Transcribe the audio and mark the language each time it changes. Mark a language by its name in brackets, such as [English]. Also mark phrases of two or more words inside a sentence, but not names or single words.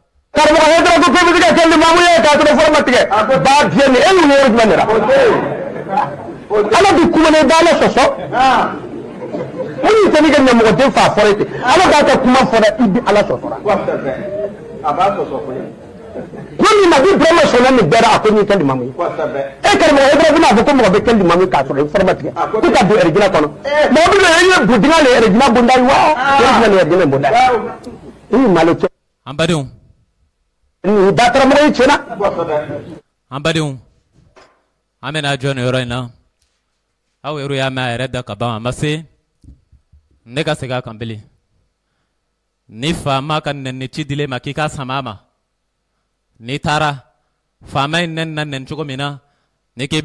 [Bambara] Karamɔgɔ Haidara ko bɛ se ka kɛ limamu ye k'a sɔrɔ fɔra ma tigɛ ba diɲɛ ni e y'u yɔrɔ jumɛn de la Ala bi kuma na i b'Ala sɔsɔ mun y'i tɛ ne ka ɲɛmɔgɔden fa fɔra ten Ala k'a kɛ kuma fɔra i bi Ala sɔsɔ a b'a sɔsɔ ko ni Nabi Ibrahima sɔnna nin bɛɛ la a ko n'i kɛ limamu ye e karamɔgɔ Haidara bɛna fɔ ko mɔgɔ bɛ kɛ limamu k'a sɔrɔ i fɔra ma tigɛ ko ka don ɛrɛjina kɔnɔ mɔgɔ bɛ na e ye budinga le ɛrɛjina bonda ye wa ɛrɛjina le ɛrɛjina bonda ye i malo cɛ an badenw ni da karamɔgɔ ye tiɲɛna an badenw an bɛna jɔ nin yɔrɔ in na aw yɛrɛ y'a mɛn a yɛrɛ da ka ban a ma se ne ka segin a kan bilen ni faama ka nɛni ci dilen ma k'i k'a sama a ma n'i taara faama in nɛni na nɛni cogo min na ni k'i